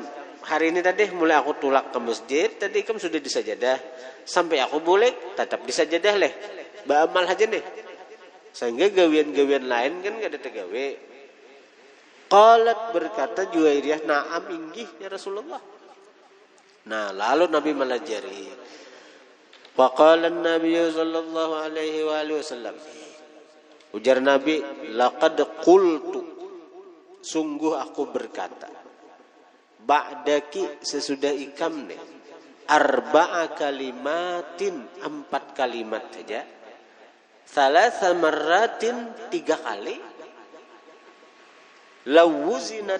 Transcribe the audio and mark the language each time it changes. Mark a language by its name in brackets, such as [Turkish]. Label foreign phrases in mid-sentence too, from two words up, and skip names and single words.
[Banjar] Hari ini tadi mulai aku tulak ke masjid, tadi ikam sudah disajadah. Sampai aku bulik tetap disajadah leh. Baamal aja nih. Sehingga gawian-gawian lain kan kada tegawe. Qalat berkata Juwairiyah, na'am inggih [Arabic] يا رسول الله. [Banjar] Nah, lalu Nabi melajari. [Arabic] فقال النبي صلى الله عليه وسلم. [Banjar] Ujar Nabi, [Arabic] لقد قلت, [Banjar] sungguh aku berkata, ba'daki sesudah ikam nih, [Arabic] أربع كلمات, [Banjar] 4 kalimat saja, [Arabic] ثلاث مرات, [Banjar] 3 kali, lawuzinat,